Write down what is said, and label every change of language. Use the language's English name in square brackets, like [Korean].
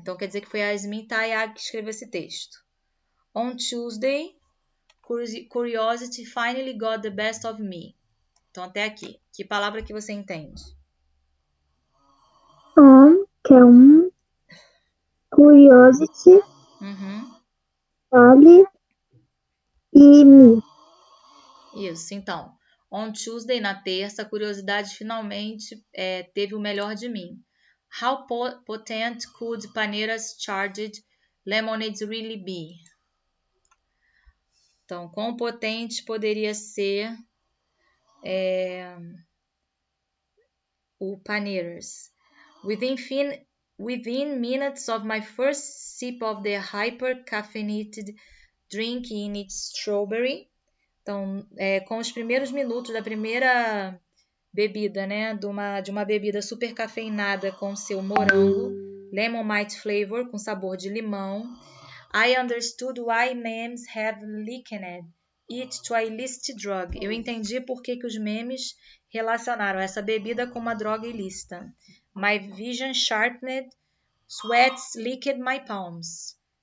[Portuguese] Então quer dizer que foi a Yasmin Tayag que escreveu esse texto. [English] On Tuesday, curiosity finally got the best of me. [Portuguese] Então até aqui. Que palavra que você entende? Que é curiosity, vale e me. Isso, então. [English] On Tuesday, [Portuguese] na terça, a curiosidade finalmente teve o melhor de mim. [English] How potent could Panera's charged lemonade really be? [Portuguese] Então, quão potente poderia ser o Panera's? [English] Within minutes of my first sip of the hyper-caffeinated drink in its strawberry. [Portuguese] Então, com os primeiros minutos da primeira bebida, né, de uma bebida super cafeinada com seu morango, [English] lemon mite flavor, [Portuguese] com sabor de limão, [English] I understood why memes have likened it to a illicit drug. [Portuguese] Eu entendi por que os memes relacionaram essa bebida com uma droga ilícita. [English] My vision sharpened, sweats licked my palms.